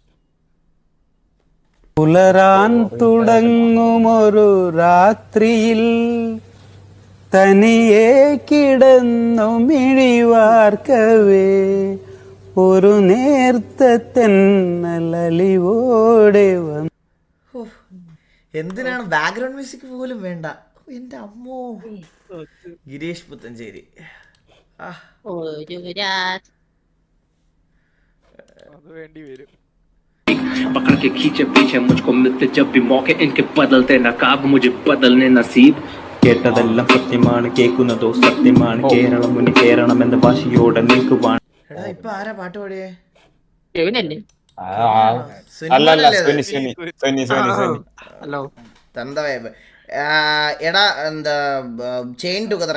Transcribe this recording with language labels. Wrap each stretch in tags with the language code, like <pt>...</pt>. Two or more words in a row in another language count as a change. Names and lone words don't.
<ml>പുലരാൻ തുടങ്ങുമൊരു രാത്രിയിൽ തനിയെ കിടന്നു മിഴിവാർക്കവേ ഒരു നേർത്ത തെന്നലലിവോടെ വന്നു. എന്തിനാണ്</ml> <en>background music</en> <ml>പോലും വേണ്ട. എൻ്റെ അമ്മോ. ഗിരീഷ് പുത്തഞ്ചേരി.</ml> <hi>पकड़ के खींचे पीछे मुझको मिलते जब भी मौके इनके बदलते नकाब मुझे बदलने नसीब.</hi> <ml>കേട്ടതെല്ലാം സത്യമാണ്, കേൾക്കുന്നതോ സത്യമാണ്. കേരളം മുന്നിൽ കേരളം എന്ന ഭാഷയോടെ നിൽക്കുവാൻ. എടാ ഇപ്പൊ ആരാ പാട്ട് പാടിയേ? എടാ എന്താ</ml> <en>chain together.</en>